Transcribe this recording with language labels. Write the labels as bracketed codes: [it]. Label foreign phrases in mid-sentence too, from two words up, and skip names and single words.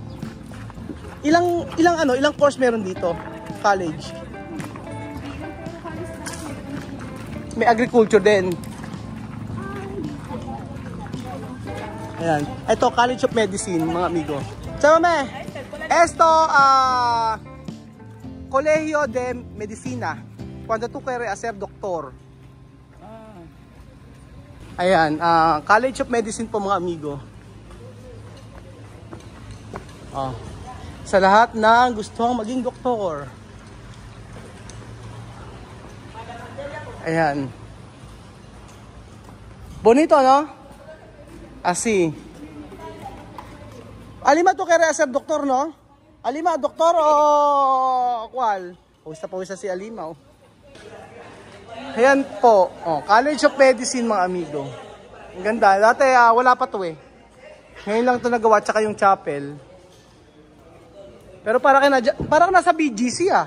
[tl] Ilang course meron dito? College. May agriculture din. Ayan. Ito, College of Medicine, mga amigo. [es] Sama esto, Colegio de Medicina. Cuando tú quieres ser doctor. [tl] Ayan, College of Medicine po, mga amigo. Sa lahat ng gustong maging doktor. Ayan. [es] Bonito, no? Así. Alima, tú quieres ser doctor, no? [tl] Alima, doktor o kwal? Pawis na si Alima, oh. Ayan po. College of Medicine, mga amigo. Ang ganda. Dati wala pa to eh. Ngayon lang to nagawa, tsaka yung chapel. Pero parang nasa BGC ah.